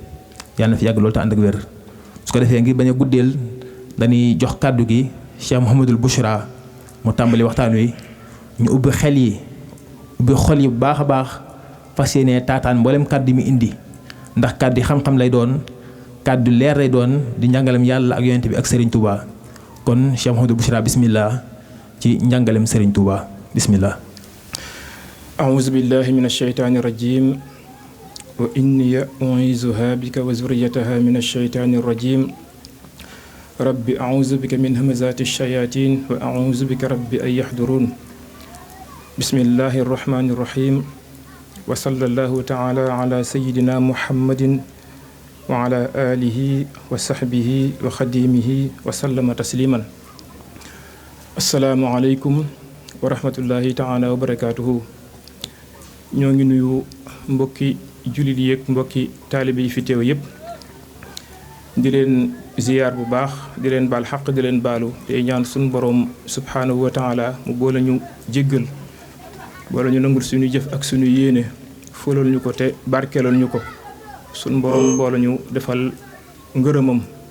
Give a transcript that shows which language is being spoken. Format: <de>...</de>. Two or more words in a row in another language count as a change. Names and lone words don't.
<wo>yàlla na fi yàgg loolu te ànd ak wér su ko defee ngir bañ a guddeel dañuy jox kàddu gi Cheikh Mouhamadul Bouchra mu tàmbali waxtaan wi ñu ubbi xel yi ubbi xol yi bu baax a baax fas yéene taataan mboolem kàddu mi indi ndax kàddu yi xam-xam lay doon kàddu leer lay doon di njàngalem yàlla ak yonent bi ak Serigne Touba kon Cheikh Mouhamadul Bouchra bismillah ci njàngalem Serigne Touba bismillah.</wo> <ar>أعوذ بالله من الشيطان الرجيم وإني أعيذها بك وذريتها من الشيطان الرجيم رب أعوذ بك من همزات الشياطين وأعوذ بك رب أن يحضرون بسم الله الرحمن الرحيم وصلى الله تعالى على سيدنا محمد وعلى آله وصحبه وخديمه وسلم تسليما السلام عليكم ورحمة الله تعالى وبركاته</ar> <wo>ñoo ngi nuyu mbokki jullit yi ak mbokki taalibe yi fi teew yëpp di leen ziyaar bu baax di leen baal xaq di leen baalu te ñaan suñu boroom</wo> <ar>سبحانه وتعالى</ar> <wo>mu boole ñu jéggal boole ñu nangul suñu jëf ak suñu yéene fulal ñu ko te barkeelal ñu ko suñu boroom boole ñu defal ngërëmam</wo>